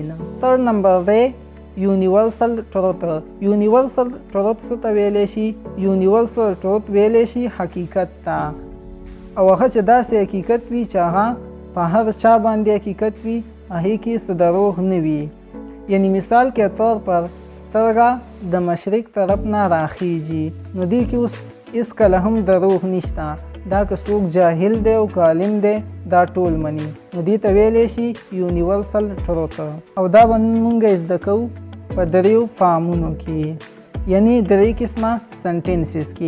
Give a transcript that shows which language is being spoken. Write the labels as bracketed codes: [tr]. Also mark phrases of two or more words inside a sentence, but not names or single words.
[en] third number دی universal truth. universal truth [ps] څه ته ویلی شي؟ [en] universal truth [ps] ویلی شي حقیقت ته، او هغه چې داسې حقیقت وي چې هغه په هر چا باندې حقیقت وي، هغې کې څه دروغ نه وي. [ur] یعنی مثال کے طور پر [ps] سترګه د مشرق طرف نه راخیږي، نو دې کې اوس هېڅ کله هم دروغ نشته. دا که څوک جاهل دی او که عالم دی دا ټول مني، نو دې ته ویلی شي [en] universal truth. [ps] او دا به مونږ زده کوو په 3 فارمونو کې، یعنی 3 قسمه سنټینسز کې.